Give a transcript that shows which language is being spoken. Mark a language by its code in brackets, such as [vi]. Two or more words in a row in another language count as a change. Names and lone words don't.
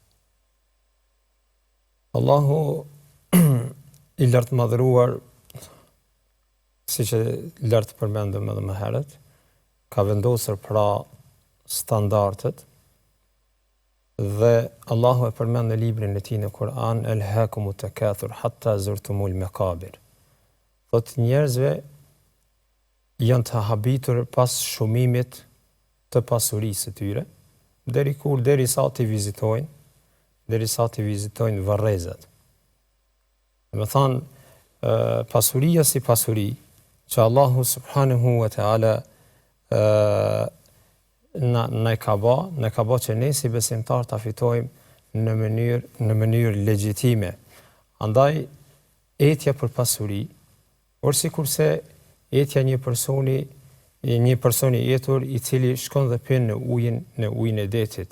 [sq] Allahu i lartë madhëruar, siç e lartë përmendëm edhe më herët, ka vendosur pra standardet. Dhe Allahu e përmend në librin e tij në Kur'an, [ar] ألهاكم التكاثر حتى زرتم المقابر. [sq] Thot njerëzve janë të habitur pas shumimit të pasurisë së tyre, derisa të vizitojnë varrezat. Do të thonë, pasuria si pasuri që Allahu [ar] سبحانه وتعالى [sq] ne ka bë që ne si besimtar ta fitojmë në mënyrë legjitime. Andaj etja për pasuri, por sikurse etja një personi jetur i cili shkon dhe pin në ujin e detit.